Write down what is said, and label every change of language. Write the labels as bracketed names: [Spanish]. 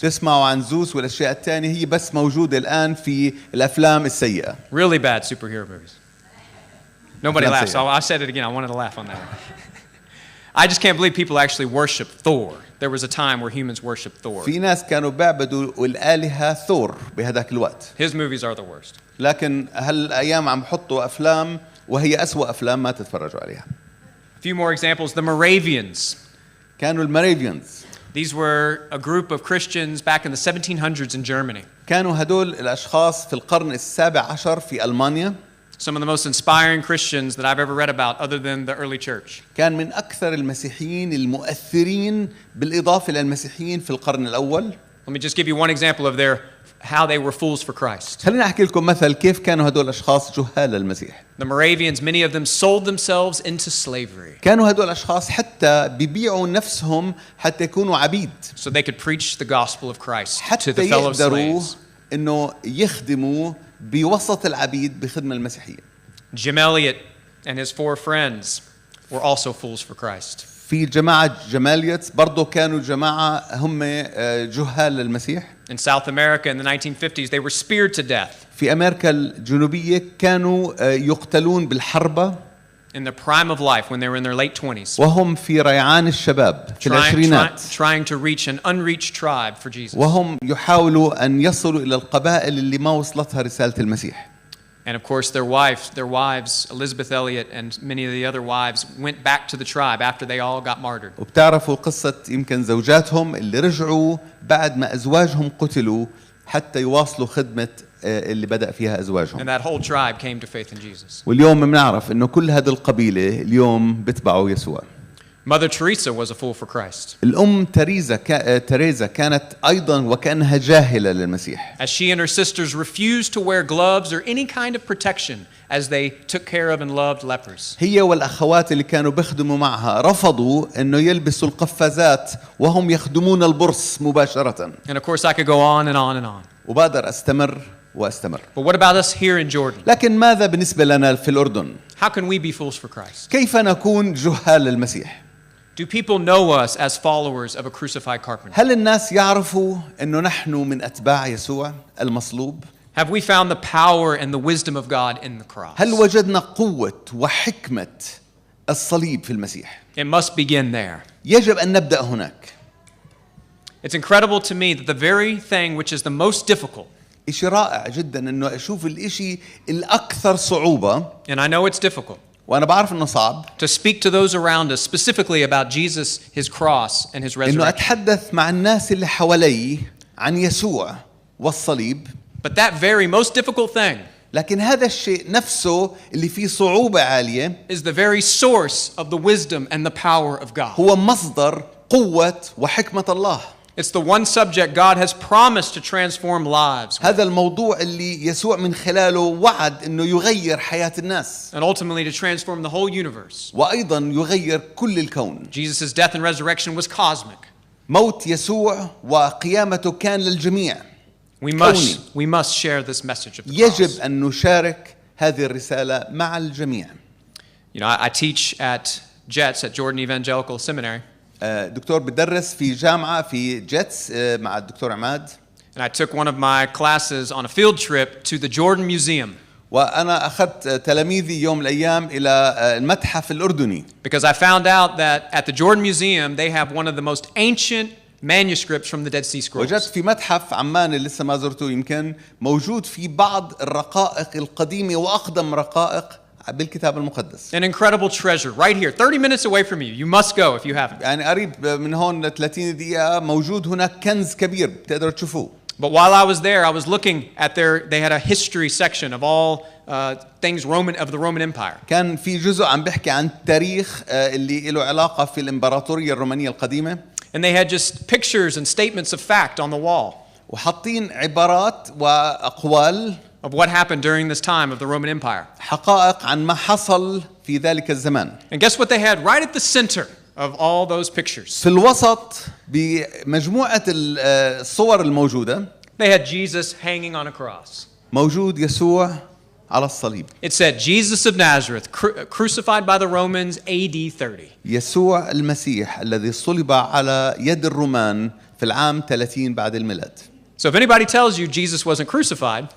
[Arabic] تسمعوا عن زوس والأشياء الثانية هي بس موجودة الآن في الأفلام السيئة. [English] Really bad superhero movies. Nobody That's laughs. it. I said it again. I wanted to laugh on that one. I just can't believe people actually worship Thor. There was a time where humans worshiped Thor. [Arabic] في ناس كانوا بيعبدوا الآلهة ثور بهذاك الوقت. [English] His movies are the worst. [Arabic] لكن هالأيام عم بحطوا أفلام وهي أسوأ أفلام ما تتفرجوا عليها. [English] A few more examples. The Moravians. [Arabic] كانوا الماريفيانز. [English] These were a group of Christians back in the 1700s in Germany. [Arabic] كانوا هدول الأشخاص في القرن السابع عشر في ألمانيا. [English] Some of the most inspiring Christians that I've ever read about other than the early church. [Arabic] كان من أكثر المسيحيين المؤثرين بالإضافة إلى المسيحيين في القرن الأول. [English] Let me just give you one example of their how they were fools for Christ. [Arabic] خليني أحكي لكم مثل كيف كانوا هدول الأشخاص جهال للمسيح. [English] The Moravians, many of them sold themselves into slavery [Arabic] كانوا هدول الأشخاص حتى بيبيعوا نفسهم حتى يكونوا عبيد [English] so they could preach the gospel of Christ to [Arabic] حتى [English] the fellow [Arabic] يقدروا [English] slaves. [Arabic] إنه يخدموا بوسط العبيد بخدمة المسيحية. [English] Jim Elliot and his 4 friends were also fools for Christ. [Arabic] في جماعة جماليتس برضو كانوا جماعة هم جهال للمسيح. [English] In South America in the 1950s, they were speared to death. [Arabic] في أمريكا الجنوبية كانوا يقتلون بالحربة [English] In the prime of life, when they were in their late 20s, [Arabic] وهم في ريعان الشباب في العشرينات [English] trying to reach an unreached tribe for Jesus. [Arabic] وهم يحاولوا أن يصلوا إلى القبائل اللي ما وصلتها رسالة المسيح. [English] And of course, their wives, Elizabeth Elliot and many of the other wives, went back to the tribe after they all got martyred. [Arabic] وبتعرفوا قصة يمكن زوجاتهم اللي رجعوا بعد ما أزواجهم قتلوا حتى يواصلوا خدمة اللي بدأ فيها أزواجهم. [English] And that whole tribe came to faith in Jesus. [Arabic] واليوم بنعرف إنه كل هذه القبيلة اليوم بتبعوا يسوع. [English] Mother Teresa was a fool for Christ. [Arabic] الأم تريزا كانت أيضا وكأنها جاهلة للمسيح. [English] As she and her sisters refused to wear gloves or any kind of protection as they took care of and loved lepers. [Arabic] هي والأخوات اللي كانوا بيخدموا معها رفضوا إنه يلبسوا القفازات وهم يخدمون البرص مباشرة. [English] And of course I could go on and on and on. [Arabic] وبقدر أستمر وأستمر. [English] But what about us here in Jordan? [Arabic] لكن ماذا بالنسبة لنا في الأردن؟ [English] How can we be fools for Christ? [Arabic] كيف نكون جهال للمسيح؟ [English] Do people know us as followers of a crucified carpenter? [Arabic] هل الناس يعرفوا إنه نحن من أتباع يسوع المصلوب؟ [English] Have we found the power and the wisdom of God in the cross? [Arabic] هل وجدنا قوة وحكمة الصليب في المسيح؟ [English] It must begin there. [Arabic] يجب أن نبدأ هناك. [English] It's incredible to me that the very thing which is the most difficult, [Arabic] إشي رائع جدا إنه أشوف الإشي الأكثر صعوبة [English] and I know it's difficult, [Arabic] وأنا بعرف إنه صعب [English] to speak to those around us specifically about Jesus, his cross, and his [Arabic] إنه [English] resurrection. [Arabic] أتحدث مع الناس اللي حوالي عن يسوع والصليب. [English] But that very most difficult thing [Arabic] لكن هذا الشيء نفسه اللي فيه صعوبة عالية [English] is the very source of the wisdom and the power of God. [Arabic] هو مصدر قوة وحكمة الله. [English] It's the one subject God has promised to transform lives with, [Arabic] هذا الموضوع اللي يسوع من خلاله وعد إنه يغير حياة الناس [English] and ultimately to transform the whole universe. [Arabic] وأيضا يغير كل الكون. [English] Jesus' death and resurrection was cosmic. [Arabic] موت يسوع وقيامته كان للجميع. [English] We must share this message of the [Arabic] يجب [English] cross. [Arabic] أن نشارك هذه الرسالة مع الجميع. [English] You know, I teach at JETS at Jordan Evangelical Seminary, [Arabic] دكتور بدرس في جامعة في جيتس مع الدكتور عماد. [English] and I took one of my classes on a field trip to the Jordan Museum [Arabic] وأنا أخذت تلاميذي يوم من الأيام إلى المتحف الأردني. [English] because I found out that at the Jordan Museum they have one of the most ancient manuscripts from the Dead Sea Scrolls. [Arabic] وجدت في متحف عمان اللي لسه ما زرته يمكن موجود في بعض الرقائق القديمة وأقدم رقائق بالكتاب المقدس. [English] An incredible treasure right here, 30 minutes away from you. You must go if you haven't. [Arabic] يعني قريب من هون 30 دقيقة موجود هناك كنز كبير بتقدروا تشوفوه. [English] But while I was there, I was looking at they had a history section of all things of the Roman Empire. [Arabic] كان في جزء عم بيحكي عن التاريخ اللي له علاقة في الإمبراطورية الرومانية القديمة. [English] And they had just pictures and statements of fact on the wall [Arabic] وحاطين عبارات وأقوال [English] of what happened during this time of the Roman Empire. [Arabic] حقائق عن ما حصل في ذلك الزمان. [English] And guess what they had right at the center of all those pictures? [Arabic] في الوسط بمجموعة الصور الموجودة [English] They had Jesus hanging on a cross. [Arabic] موجود يسوع على الصليب. [English] It said Jesus of Nazareth, crucified by the Romans AD 30. [Arabic] يسوع المسيح الذي صلب على يد الرومان في العام 30 بعد الميلاد. [English] So if anybody tells you Jesus wasn't crucified,